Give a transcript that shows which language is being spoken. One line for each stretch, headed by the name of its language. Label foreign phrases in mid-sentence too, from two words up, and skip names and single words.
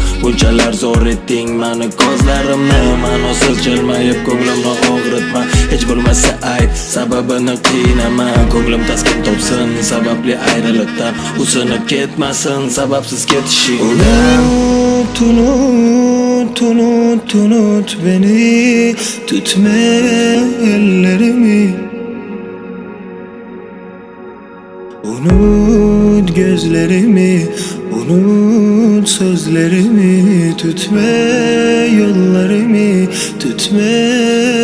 Uzbek: Bunchalar zo'r etding mani ko'zlarimni. Ma'nosiz jilmayib ko'nglimni og'ritma, hech bo'lmasa ayt sababini qiynama. Ko'nglim taskin topsin sababli ayriliqdan, usinib ketmasin sababsiz ketishingdan.
Turkish: Unut beni, tutma ellerimi. Unut gözlerimi, unut sözlerimi. Tutma yollarımı, tutma